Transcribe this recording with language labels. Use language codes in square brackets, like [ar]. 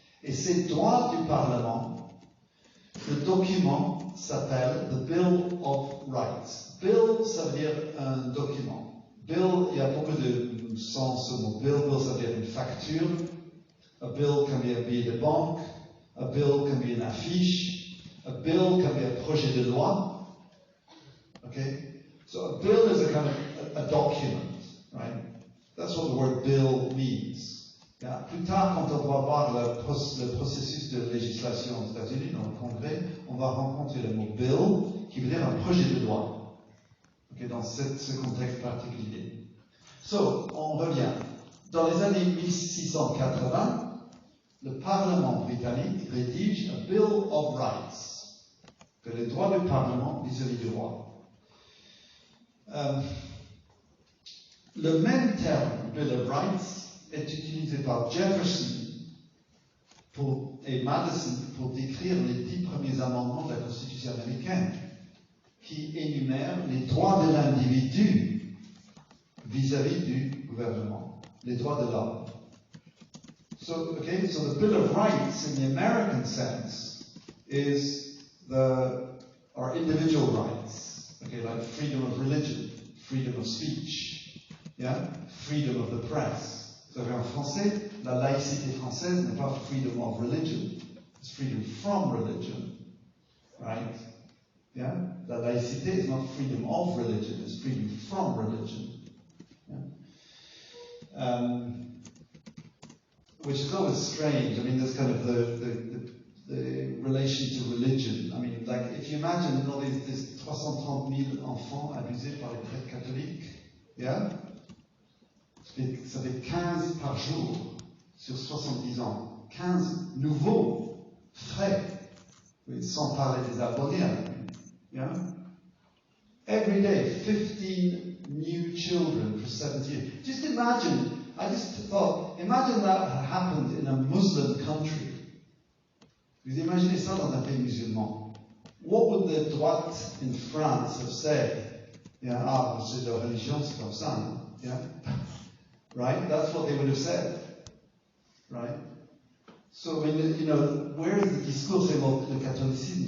[fr] Et ces droits du Parlement, le document s'appelle The Bill of Rights. Bill, ça veut dire un document. Bill, il y a beaucoup de sens au mot bill. Bill, ça veut dire une facture. [en] A bill can be a [fr] billet de banque. [en] A bill can be [fr] une affiche. [en] A bill can be a [fr] projet de loi. [en] Okay? So a bill is a kind of a document, right? That's what the word bill means. Yeah. [fr] Plus tard, quand on va voir le processus de législation aux États-Unis, dans le Congrès, on va rencontrer le mot bill, qui veut dire un projet de loi. Okay, dans ce contexte particulier. So, on revient. Dans les années 1680, le Parlement britannique rédige a Bill of Rights, que les droits du Parlement vis-à-vis du roi. Le même terme, Bill of Rights, est utilisé par Jefferson et Madison pour décrire les 10 premiers amendements de la Constitution américaine, qui énumèrent les droits de l'individu vis-à-vis du gouvernement, les droits de l'homme. [en] So the Bill of Rights, in the American sense, is our individual rights. Okay, like freedom of religion, freedom of speech, yeah, freedom of the press. So [fr] en français, la laïcité française n'est pas [en] freedom of religion, it's freedom from religion, right? Yeah, la laïcité is not freedom of religion, it's freedom from religion. Yeah? Which is always strange. I mean, there's kind of the relation to religion. I mean, like, if you imagine all these 330,000 [fr] enfants abusés par les prêtres catholiques, [en] yeah? [fr] Ça fait 15 par jour sur 70 ans. 15 nouveaux, frais, sans parler des abonnés. [en] Yeah? Every day, 15 new children for 70 years. Just imagine, I just thought, imagine that had happened in a Muslim country. [fr] Vous imaginez ça dans un pays musulman. [en] What would the droite in France have said? Yeah, [fr] c'est la religion, c'est comme ça. [en] Yeah? Right? That's what they would have said. right? So when you know, where is the discourse about le catholicisme?